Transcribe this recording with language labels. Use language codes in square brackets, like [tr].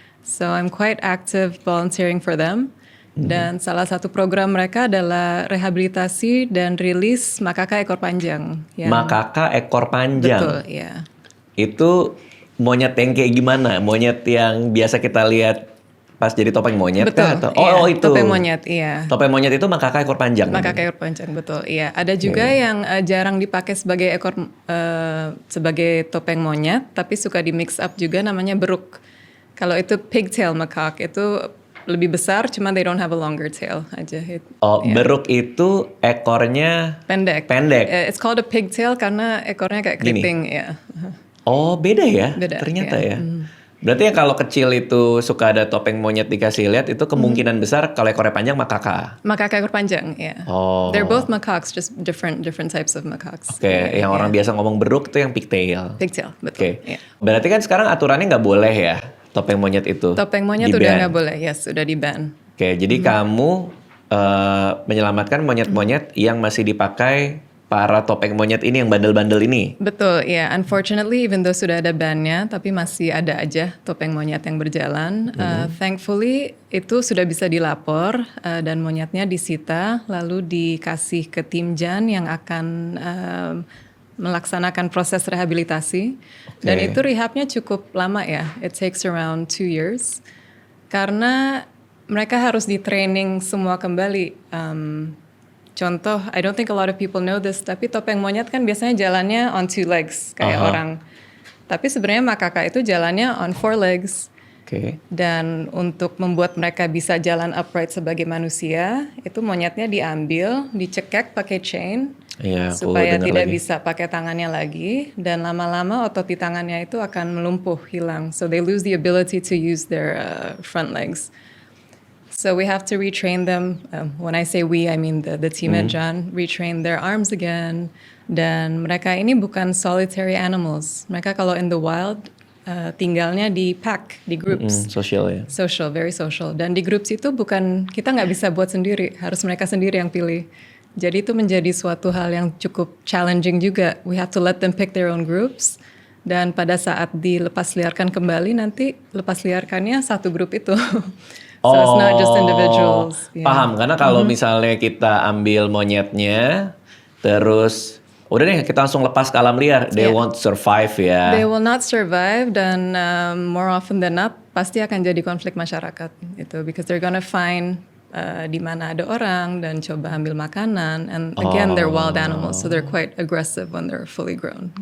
[en] So I'm quite active volunteering for them. [id] Dan salah satu program mereka adalah rehabilitasi dan rilis makaka ekor panjang. Makaka ekor panjang. Betul, ya. Itu monyet yang kayak gimana? Monyet yang biasa kita lihat pas jadi topeng monyet Betul, kah? Atau iya. itu. Topeng monyet, iya. Topeng monyet itu makaka ekor panjang. Makaka ekor panjang, betul. Iya, ada juga yang jarang dipakai sebagai sebagai topeng monyet, tapi suka di mix up juga namanya beruk. Kalau itu pigtail macaque itu lebih besar, cuma [en] they don't have a longer tail [id] aja. Beruk itu ekornya pendek. [en] It's called a pigtail [id] karena ekornya kayak keriting, ya. Oh, beda ya? Beda, ternyata ya. Berarti ya kalau kecil itu suka ada topeng monyet dikasih lihat, itu kemungkinan besar kalau ekornya panjang makaka. Makaka ekor panjang, ya. [en] They're both macaques, just different types of macaques. [id] Oke, yang orang biasa ngomong beruk itu yang pigtail. Pigtail, betul. Yeah. Berarti kan sekarang aturannya nggak boleh ya topeng monyet itu. Topeng monyet udah nggak boleh, yes, udah di-ban. Oke, jadi kamu menyelamatkan monyet-monyet yang masih dipakai para topeng monyet ini yang bandel-bandel ini. Betul, ya. [en] Unfortunately, even though [id] sudah ada ban-nya, tapi masih ada aja topeng monyet yang berjalan. Thankfully, itu sudah bisa dilapor dan monyetnya disita, lalu dikasih ke tim JAAN yang akan melaksanakan proses rehabilitasi. Dan itu rehabnya cukup lama ya. [en] It takes around 2 years. [id] Karena mereka harus di-training semua kembali. [en] Contoh, I don't think a lot of people know this, [id] tapi topeng monyet kan biasanya jalannya [en] on 2 legs, [id] kayak orang. Tapi sebenarnya makaka itu jalannya [en] on 4 legs. [id] Dan untuk membuat mereka bisa jalan upright sebagai manusia, itu monyetnya diambil, dicekek pakai chain, supaya tidak bisa pakai tangannya lagi. Dan lama-lama otot di tangannya itu akan melumpuh, hilang. [en] So they lose the ability to use their front legs. So we have to retrain them. When I say we, I mean the team at JAAN, retrain their arms again. [id] Dan mereka ini bukan [en] solitary animals. [id] Mereka kalau [en] in the wild [id] tinggalnya di pack, di groups. Social ya. [en] Social, very social. [id] Dan di groups itu kita nggak bisa buat sendiri, harus mereka sendiri yang pilih. Jadi itu menjadi suatu hal yang cukup challenging juga. [en] We have to let them pick their own groups. [id] Dan pada saat dilepas liarkan kembali, nanti lepas liarkannya satu grup itu. [en] So it's not just individuals. [id] Paham, karena kalau misalnya kita ambil monyetnya, terus udah deh kita langsung lepas ke alam liar, [en] they won't survive [id] ya. [en] They will not survive dan more often than not [id] pasti akan jadi konflik masyarakat itu, [en] because they're gonna find [id] di mana ada orang dan coba ambil makanan, [en] and again they're wild animals, so they're quite aggressive when they're fully grown.